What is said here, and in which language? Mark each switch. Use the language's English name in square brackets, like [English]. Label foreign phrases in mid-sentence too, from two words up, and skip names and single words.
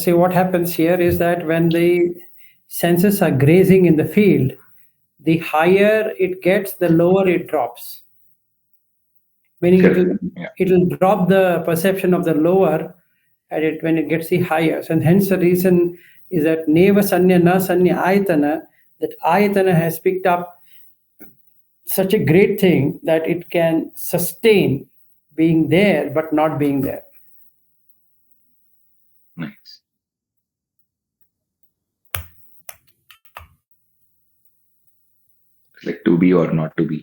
[English] See, what happens here is that when the senses are grazing in the field, the higher it gets, the lower it drops. Meaning it'll drop the perception of the lower when it gets the higher. And hence the reason is that [Pali] neva sanya na sanya ayatana, [English] that ayatana has picked up such a great thing that it can sustain being there but not being there. Nice. Like to be or not to be.